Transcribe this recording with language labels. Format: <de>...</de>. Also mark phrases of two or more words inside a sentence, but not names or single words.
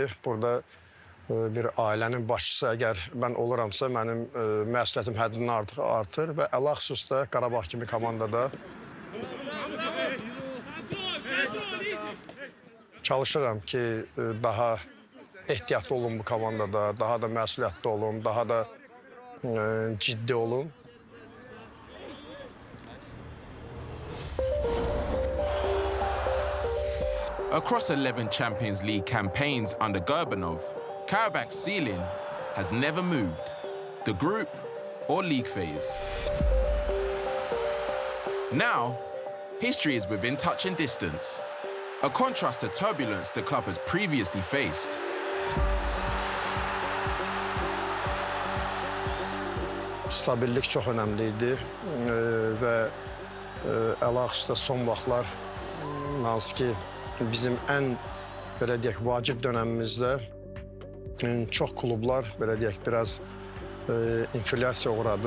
<az>Burada bir ailənin başçısı əgər mən oluramsa, mənim məsuliyyətim həddindən artıq artır və ələxüsusda Qarabağ kimi komandada çalışıram ki, daha ehtiyatlı olun bu komandada, daha da məsuliyyətli olun, daha da ciddi olun.</az> <en>Across 11 Champions League campaigns under Gurbanov, Karabakh's ceiling has never moved, the group or league phase. Now, history is within touching distance, a contrast to turbulence the club has previously faced.</en> <az>Stabillik çox önəmliydi və əlaqədə son vaxtlar hansı ki, bizim ən, belə deyək, vacib dönəmimizdə çox klublar, belə deyək, biraz inflyasiya uğradı.</az>